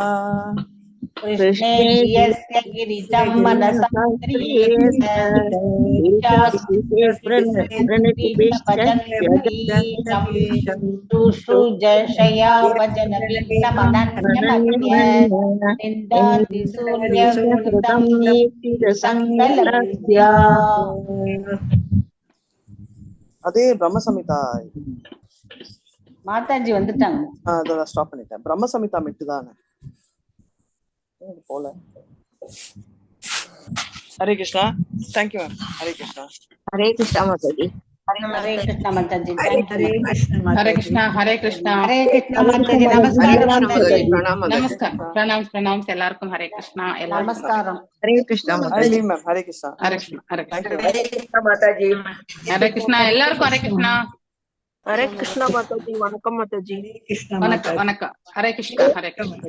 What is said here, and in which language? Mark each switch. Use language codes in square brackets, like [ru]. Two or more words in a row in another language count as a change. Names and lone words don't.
[sa] कृष्णे धियस्य गिरितं मनसा शुश्रूषया भजन विघ्नमनन्यमद्य निन्दाति शून्यकृतं संकलभ्या. [ta] அதே பிரம்ம சமிதா மாதாஜி வந்துட்டாங்க. அதோட ஸ்டாப் பண்ணிட்டேன். பிரம்ம சமிதா மெட்டு தானே போல. ஹரே கிருஷ்ணா. [en] thank you ma'am. [ta] ஹரே கிருஷ்ணா. ஹரே கிருஷ்ணா மாதாஜி. [hi] हरे कृष्णा माताजी. हरे कृष्णा. हरे कृष्णा. हरे कृष्णा. हरे कृष्णा माताजी. नमस्कार माताजी. नमस्कार. प्रणाम प्रणाम [ta] எல்லாருக்கும் ஹரே கிருஷ்ணா. நமஸ்காரம். ஹரே கிருஷ்ணா ஹரே மேம். ஹரே கிருஷ்ணா. ஹரே கிருஷ்ணா. ஹரே கிருஷ்ணா மாதாஜி. ஹரே கிருஷ்ணா. எல்லாருக்கும் ஹரே கிருஷ்ணா. ஹரே கிருஷ்ணா மாதாஜி. வணக்கம் மாதாஜி. வணக்கம் வணக்கம். ஹரே கிருஷ்ணா. ஹரே கிருஷ்ணா.